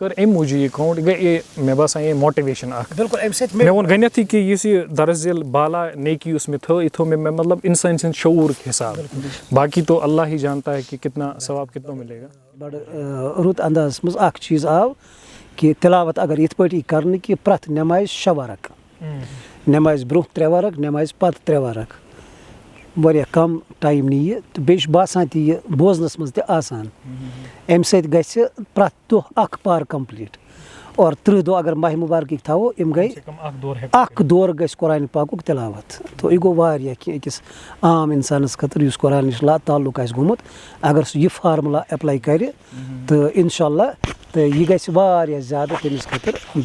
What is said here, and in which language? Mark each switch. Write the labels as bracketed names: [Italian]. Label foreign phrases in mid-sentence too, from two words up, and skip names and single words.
[Kashmiri] کٔر اَمہِ موٗجوٗب یہِ کاوُنٛٹ گٔے مےٚ باسان یہِ ماٹِویشَن اَکھ بِلکُل اَمہِ سۭتۍ مےٚ ووٚن گۄڈنٮ۪تھٕے کہِ یُس یہِ درزِل بالا نیکی یُس مےٚ تھٲو یہِ تھٲو مےٚ مطلب اِنسان سٕنٛدِ شعوٗرُک حِساب باقٕے [Urdu] تو اللہ ہی جانتا ہے کہِ کِتنا ثواب کِتنا مِلے گا [Kashmiri] بَڑٕ رُت اندازَس منٛز اَکھ چیٖز آو کہِ تِلاوت اگر یِتھ پٲٹھۍ یی کَرنہٕ کہِ پرٛٮ۪تھ نٮ۪مازِ 6 وَرق نٮ۪مازِ برونٛہہ 3 وَرق نٮ۪مازِ پَتہٕ 3 وَرق واریاہ کَم ٹایم نی یہِ تہٕ بیٚیہِ چھُ باسان تہِ یہِ بوزنَس منٛز تہِ آسان اَمہِ سۭتۍ گژھِ پرٛٮ۪تھ دۄہ اَکھ پار کَمپٕلیٖٹ اور 30 دۄہ اگر ماہِ مُبارکٕکۍ تھاوو یِم گٔے اَکھ دور گژھِ قرآنِ پاکُک تِلاوت تہٕ یہِ گوٚو واریاہ کینٛہہ أکِس عام اِنسانَس خٲطرٕ یُس قرآن نِش تعلُق آسہِ گوٚمُت اگر سُہ یہِ فارموٗلا اٮ۪پلاے کَرِ تہٕ اِنشاء اللہ تہٕ یہِ گژھِ واریاہ زیادٕ تٔمِس خٲطرٕ